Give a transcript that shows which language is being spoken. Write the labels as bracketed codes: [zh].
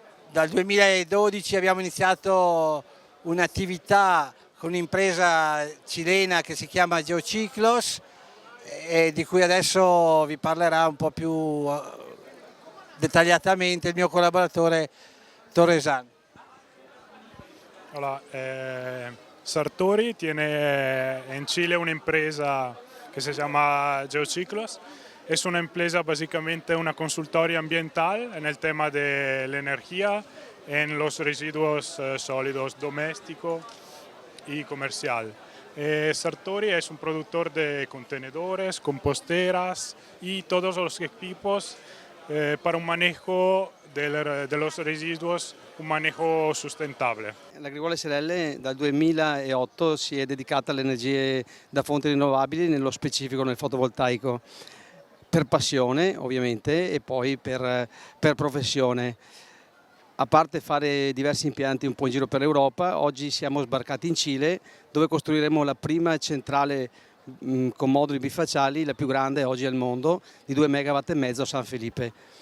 [it] Dal 2012 abbiamo iniziato un'attività con un'impresa cilena che si chiama Geociclos e di cui adesso vi parlerà un po' più dettagliatamente il mio collaboratore Torresan. [es] Hola, Sartori tiene en Chile una empresa que se llama Geociclos. Es una empresa básicamente una consultoría ambiental en el tema de la energía, en los residuos sólidos doméstico y comercial. Sartori es un productor de contenedores, composteras y todos los equipos para un manejo de los residuos, un manejo sostenibile. [it] L'Agricola SRL dal 2008 si è dedicata alle energie da fonti rinnovabili, nello specifico nel fotovoltaico, per passione ovviamente e poi per professione. A parte fare diversi impianti un po' in giro per l'Europa, oggi siamo sbarcati in Cile dove costruiremo la prima centrale con moduli bifacciali, la più grande oggi al mondo, di 2,5 MW a San Felipe.